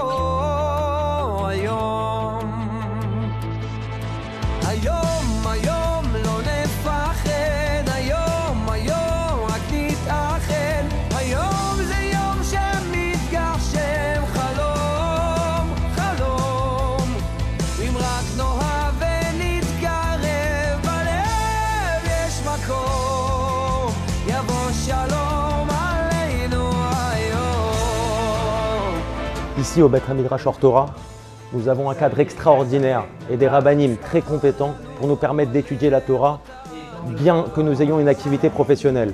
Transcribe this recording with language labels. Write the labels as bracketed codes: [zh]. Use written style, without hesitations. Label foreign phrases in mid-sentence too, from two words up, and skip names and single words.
[he] היום לא נפחד היום רק נתאחד היום זה יום שמתגשם חלום אם רק נאהב ונתקרב בלב יש מקום [fr] Ici au Beth Midrash Or Torah, nous avons un cadre extraordinaire et des rabbanim très compétents pour nous permettre d'étudier la Torah, bien que nous ayons une activité professionnelle.